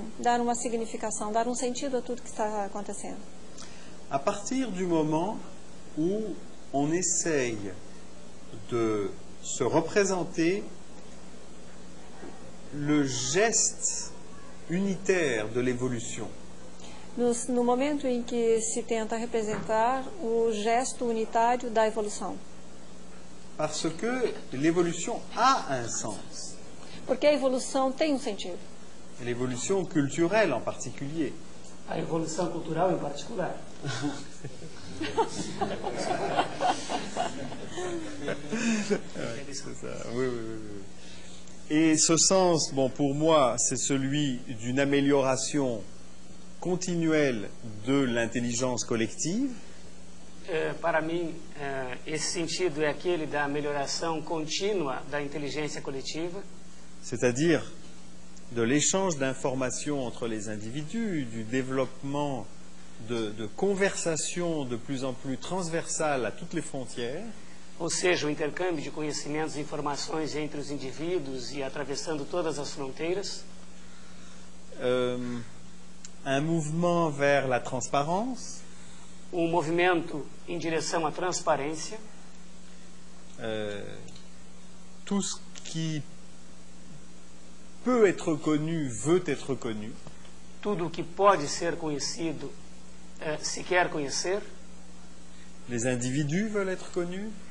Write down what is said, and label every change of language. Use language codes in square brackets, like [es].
[pt] Dar uma significação, dar um sentido a tudo que está acontecendo. [fr] À partir du moment où on essaye de se représenter le geste unitaire de l'évolution. [pt] No momento em que se tenta representar o gesto unitário da evolução. [fr] Parce que l'évolution a un sens. [pt] Porque a evolução tem um sentido. [fr] L'évolution culturelle en particulier. [pt] A evolução cultural em particular. [fr] C'est ça. Oui, oui, oui, oui. Et ce sens, bon, pour moi, c'est celui d'une amélioration continuelle de l'intelligence collective. [pt] Para mim, esse sentido é aquele da melhoração contínua da inteligência coletiva. [fr] C'est-à-dire de l'échange d'informations entre les individus, du développement de conversations de plus en plus transversales à toutes les frontières. [pt] Ou seja, o intercâmbio de conhecimentos e informações entre os indivíduos e atravessando todas as fronteiras. [fr] Un mouvement vers la transparence. [pt] Movimento em direção à transparência. [fr] Tout ce qui peut être connu veut être connu. [pt] Tudo que pode ser conhecido se quer conhecer. [fr] Les individus veulent être connus.